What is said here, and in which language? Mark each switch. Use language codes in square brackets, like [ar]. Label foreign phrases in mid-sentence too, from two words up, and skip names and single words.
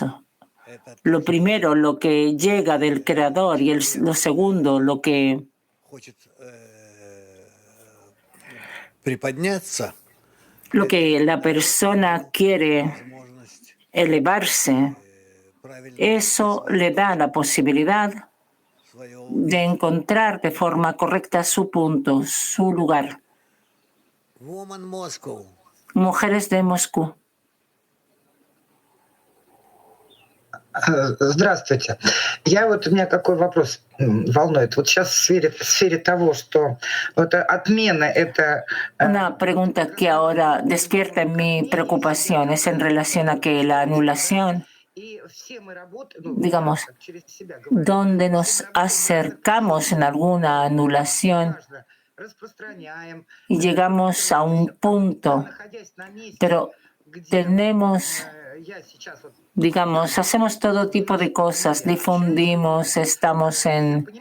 [es] Lo primero, lo que llega del Creador, y lo segundo, lo que la persona quiere elevarse. Eso le da la posibilidad de encontrar de forma correcta su punto, su lugar. Mujeres de Moscú. [ru] Здравствуйте. У меня какой вопрос волнует. Вот сейчас в сфере того, что вот отмена это... [es] Una pregunta que ahora despierta en mi preocupación es en relación a que la anulación, digamos, donde nos acercamos en alguna anulación y llegamos a un punto, pero tenemos, digamos, hacemos todo tipo de cosas, difundimos, estamos en...